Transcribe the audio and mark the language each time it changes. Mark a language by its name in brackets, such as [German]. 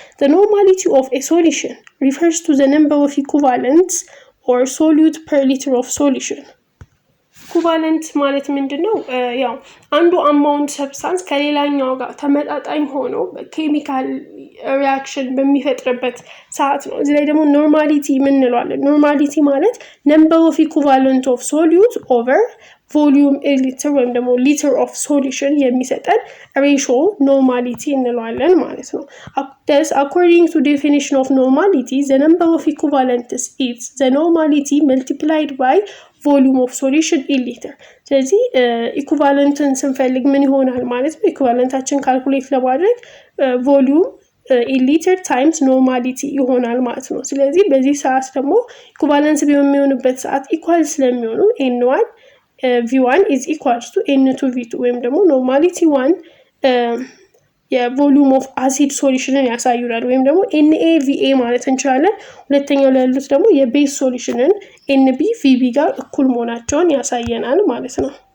[English] The normality of a solution refers to the number of equivalents or solute per liter of solution. [Amharic] ኢኩቫለንት ማለት ምንድነው ያው አንዱ አማውንት ሰብስታንስ ከሌላኛው ጋር ተመጣጣኝ ሆኖ ኬሚካል ሪአክሽን በሚፈጥርበት ሰዓት ነው። እዚህ ላይ ደግሞ ኖርማሊቲ ምን እንለዋለን? ኖርማሊቲ ማለት ነምበር ኦፍ ኢኩቫለንት ኦፍ ሶሉት ኦቨር volume a liter ወይም ደግሞ ሊትር ኦፍ ሶሉሽን የሚሰጠን ሬሾ ኖርማሊቲ እንለዋለን ማለት ነው። [English] Thus, according to definition of normality, the number of equivalents is the normality multiplied by volume of solution in liter. [Amharic] ስለዚህ ኢኩቫለንትን ስንፈልግ ምን ይሆናል ማለት ነው? ኢኩቫለንታችን ካልኩሌት ለማድረግ [English] volume in liter times normality [Amharic] ይሆናል ማለት ነው። ስለዚህ በዚህ ሰዓት ደግሞ ኢኩቫለንስ በሚሆንበት ሰዓት ኢኳል ስለሚሆኑ [English] n1 V1 is equals to N2 V2 [Amharic] ወይም ደግሞ normality 1 የቮሉም ኦፍ አሲድ ሶሉሽንን ያሳዩናል ወይም ደግሞ NaVA ማለት እንችላለን። ሁለተኛው ላይ ያሉት ደግሞ የቤዝ ሶሉሽንን NbVb ጋር እኩል መሆናቸውን ያሳየናል ማለት ነው።